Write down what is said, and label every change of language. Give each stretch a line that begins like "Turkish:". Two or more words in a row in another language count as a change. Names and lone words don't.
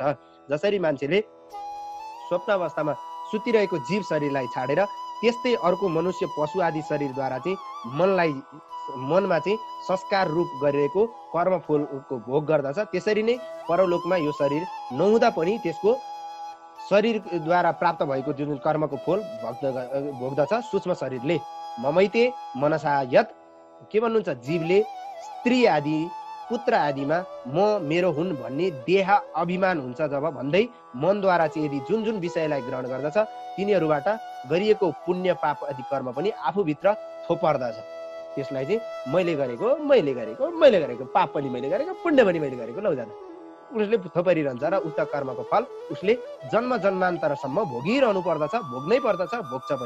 Nepali: जसरी मान्छेले स्वप्न अवस्थामा सुतिरहेको जीव शरीरलाई छाडेर त्यस्तै अर्को मनुष्य पशु आदि शरीरद्वारा चाहिँ मनमा चाहिँ संस्कार रूप गरिरहेको कर्मफलको भोग गर्दछ, त्यसरी नै परलोकमा यो शरीर नहुँदा पनि त्यसको शरीरद्वारा प्राप्त भएको जुन कर्मको फल भोग्दछ सूक्ष्म शरीरले।
Sanskrit: ममैते मनसा यत,
Nepali: के भन्नुहुन्छ, जीवले स्त्री आदि पुत्र आदिमा म मेरो हुन् भन्ने देह अभिमान हुन्छ जब भन्दै मनद्वारा चाहिँ यदि जुन जुन विषयलाई ग्रहण गर्दछ तिनीहरूबाट गरिएको पुण्य पाप आदि कर्म पनि आफूभित्र थोपर्दछ। त्यसलाई चाहिँ मैले गरेको पाप पनि मैले गरेको पुण्य पनि मैले गरेको लौजादा उसले थोपरिरहन्छ र उक्त कर्मको फल उसले जन्म जन्मान्तरसम्म भोगिरहनु पर्दछ, भोग्नै पर्दछ, भोग्छ पनि।